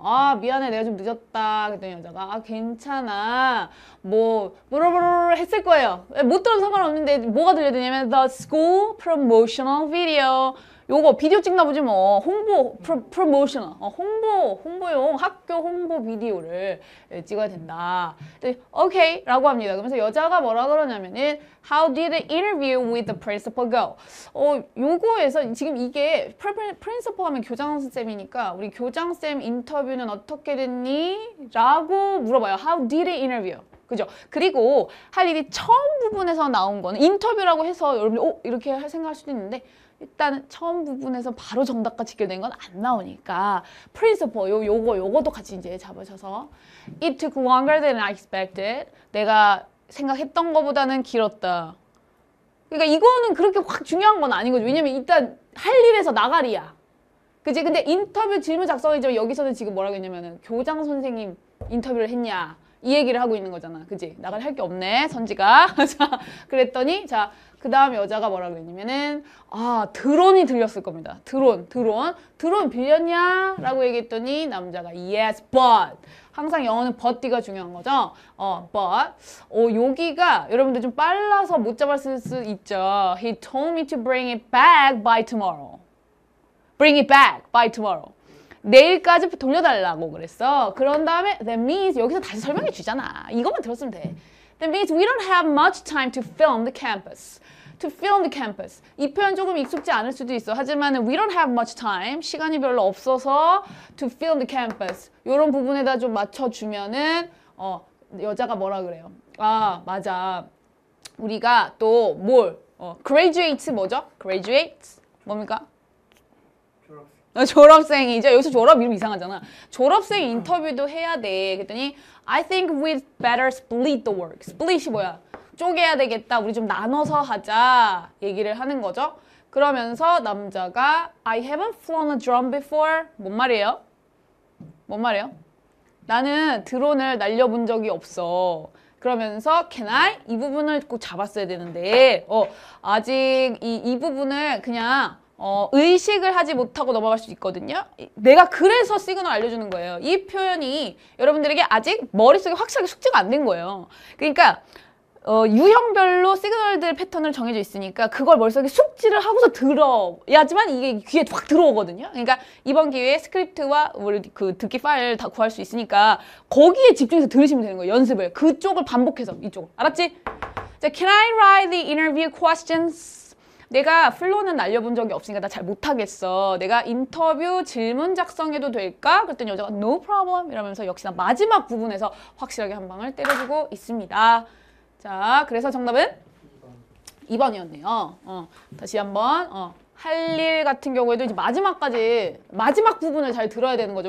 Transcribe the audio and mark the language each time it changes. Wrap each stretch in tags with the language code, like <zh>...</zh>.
<ko>아 미안해 내가 좀 늦었다. 그랬더니 여자가 아 괜찮아 뭐라고 했을 거예요. 못 들어도 상관없는데 뭐가 들려야 되냐면</ko> <en>The School Promotional Video</en> <ko>요거 비디오 찍나 보지 뭐. 홍보, 프로모셔널. 홍보용 학교 홍보 비디오를 찍어야 된다. 오케이 라고 합니다. 그러면서 여자가 뭐라 그러냐면은</ko> <en>How did the interview with the principal go?</en> <ko>요거에서 지금 이게 principal 하면 교장선생님이니까 우리 교장쌤 인터뷰는 어떻게 됐니? 라고 물어봐요.</ko> <en>How did the interview?</en> <ko>그죠? 그리고 할 일이 처음 부분에서 나온 거는 인터뷰라고 해서 여러분들 이렇게 생각할 수도 있는데 일단 처음 부분에서 바로 정답과 직결된 건 안 나오니까 principle 요거도 같이 이제 잡으셔서</ko> <en>It took longer than I expected.</en> <ko>내가 생각했던 것보다는 길었다. 그러니까 이거는 그렇게 확 중요한 건 아닌 거죠. 왜냐면 일단 할 일에서 나가리야. 그치? 근데 인터뷰 질문 작성이죠. 여기서는 지금 뭐라고 했냐면은 교장 선생님 인터뷰를 했냐 이 얘기를 하고 있는 거잖아. 그치? 나갈 할 게 없네 선지가. 자, 그랬더니 자 그 다음 여자가 뭐라고 했냐면은 드론이 들렸을 겁니다. 드론 빌렸냐? 라고 얘기했더니 남자가</ko> <en>yes but</en> <ko>항상 영어는 but가 중요한 거죠. but 여기가 여러분들 좀 빨라서 못 잡았을 수 있죠.</ko> <en>He told me to bring it back by tomorrow. Bring it back by tomorrow.</en> <ko>내일까지 돌려달라고 그랬어. 그런 다음에</ko> <en>that means</en> <ko>여기서 다시 설명해 주잖아. 이것만 들었으면 돼.</ko> <en>That means we don't have much time to film the campus. To film the campus.</en> <ko>이 표현 조금 익숙지 않을 수도 있어. 하지만</ko> <en>we don't have much time.</en> <ko>시간이 별로 없어서</ko> <en>to film the campus.</en> <ko>이런 부분에다 좀 맞춰주면은 여자가 뭐라 그래요? 맞아. 우리가 또 graduate 뭐죠? graduate 뭡니까? 졸업생이죠. 여기서 졸업 이름 이상하잖아. 졸업생 인터뷰도 해야 돼. 그랬더니</ko> <en>I think we'd better split the work.</en> <ko>split이 뭐야? 쪼개야 되겠다. 우리 좀 나눠서 하자. 얘기를 하는 거죠. 그러면서 남자가</ko> <en>I haven't flown a drone before.</en> <ko>뭔 말이에요? 나는 드론을 날려본 적이 없어. 그러면서</ko> <en>can I?</en> <ko>이 부분을 꼭 잡았어야 되는데 아직 이 부분을 그냥 의식을 하지 못하고 넘어갈 수 있거든요. 내가 그래서 시그널 알려주는 거예요. 이 표현이 여러분들에게 아직 머릿속에 확실하게 숙지가 안 된 거예요. 그러니까 유형별로 시그널들 패턴을 정해져 있으니까 그걸 머릿속에 숙지를 하고서 들어야지만 이게 귀에 확 들어오거든요. 그러니까 이번 기회에 스크립트와 우리 그 듣기 파일 다 구할 수 있으니까 거기에 집중해서 들으시면 되는 거예요. 연습을. 그쪽을 반복해서 이쪽을. 알았지?</ko> <en>자, Can I write the interview questions?</en> <ko>내가 플로는 날려본 적이 없으니까 나 잘 못하겠어. 내가 인터뷰 질문 작성해도 될까? 그랬더니 여자가</ko> <en>No problem</en> <ko>이러면서 역시나 마지막 부분에서 확실하게 한 방을 때려주고 있습니다. 자, 그래서 정답은 2번이었네요. 다시 한번 할 일 같은 경우에도 이제 마지막 부분을 잘 들어야 되는 거죠.</ko>